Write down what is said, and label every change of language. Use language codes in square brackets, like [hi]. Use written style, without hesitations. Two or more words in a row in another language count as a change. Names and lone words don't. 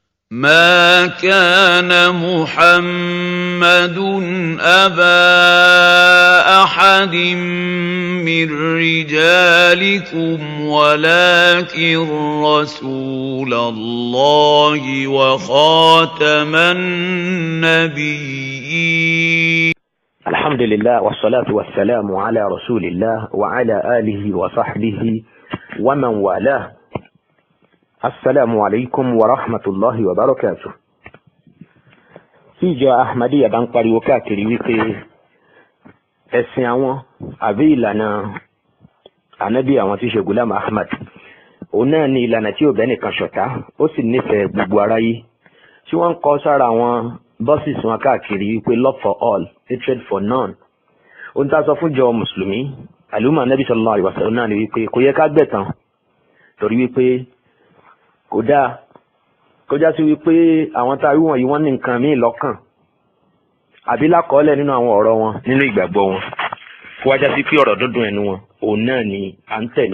[ar] ما كان محمد أبا أحد من رجالكم ولكن رسول الله وخاتم النبيين. الحمد لله والصلاة والسلام على رسول الله وعلى آله وصحبه ومن والاه. السلام عليكم ورحمة الله وبركاته. [yo] Ìjọ Ahmadiyya bá ń pariwo káàkiri wípé ẹ̀sìn àwọn àbí ìlànà ànábì àwọn tí ṣe Ghulam Ahmad òun náà ni ìlànà tí ò bẹ́ nìkan ṣọ̀tá ó sì nífẹ̀ẹ́ gbogbo aráyé tí wọ́n ń kọ sára àwọn bọ́sìs wọn káàkiri wípé [en] love for all, hatred for none. [yo] Ohun tá a sọ fún jọ mùsùlùmí àlùmọ́ ànábì [ar] صلى الله عليه وسلم [yo] náà ni wípé kò yẹ ká gbẹ̀tàn torí wípé kò dáa kọjá sí wípé àwọn tá a rí wọ̀nyí wọ́n ní nǹkan míì lọ́kàn àbí lákọọ́lẹ̀ nínú àwọn ọ̀rọ̀ wọn nínú ìgbàgbọ́ wọn kó wájá sí pé ọ̀rọ̀ dúndùn ẹnu wọn òun náà ni à ń tẹ̀lé.